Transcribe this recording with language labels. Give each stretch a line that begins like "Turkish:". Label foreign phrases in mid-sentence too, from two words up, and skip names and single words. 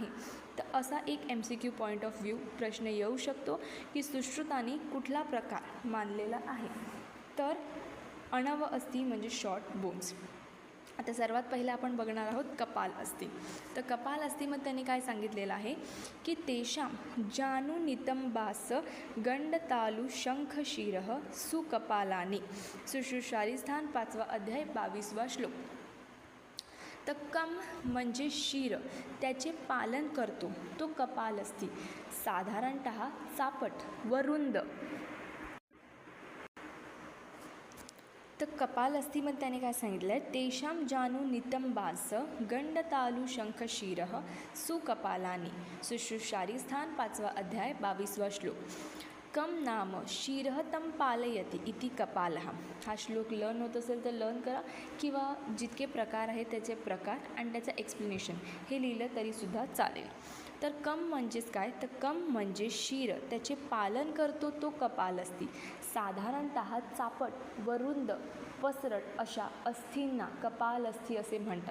Marathi: तर असा एक
English: MCQ point of view
Marathi: प्रश्न येऊ शकतो की सुश्रुतांनी कुठला प्रकार मानलेला आहे. तर अणव अस्थी म्हणजे
English: short bones.
Marathi: आता सर्वात पहिलं आपण बघणार आहोत कपाल अस्थी. तर कपाल अस्थीमध्ये त्यांनी काय सांगितलेलं आहे की
Sanskrit: तेषां जानू नितंबास गंडतालु शंखशिरः सुकपालानि,
Marathi: सुश्रुतशास्त्रस्थान 5वा अध्याय 22वा श्लोक. तर कम म्हणजे शिर, त्याचे पालन करतो तो कपाल अस्थी, साधारणतः चापट व रुंद. तर कपाल अस्थीमध्ये त्याने काय सांगितलं आहे,
Sanskrit: तेषां जानू नितंबास गंडतालु शंखशिरः सुकपालानि,
Marathi: सुश्रुतशास्त्रस्थान 5वा अध्याय 22वा श्लोक.
Sanskrit: कम नाम शिरः तं पालयति इति कपालः.
Marathi: हा श्लोक लर्न होत असेल तर लर्न करा, किंवा जितके प्रकार आहेत त्याचे प्रकार आणि त्याचं एक्सप्लेनेशन हे लिहिलं तरीसुद्धा चालेल. तर कम म्हणजेच काय, तर कम म्हणजे शिर, त्याचे पालन करतो तो कपाल अस्थी, साधारणतः चापट व रुंद पसरट अशा अस्थींना कपाल अस्थी असे म्हणतात.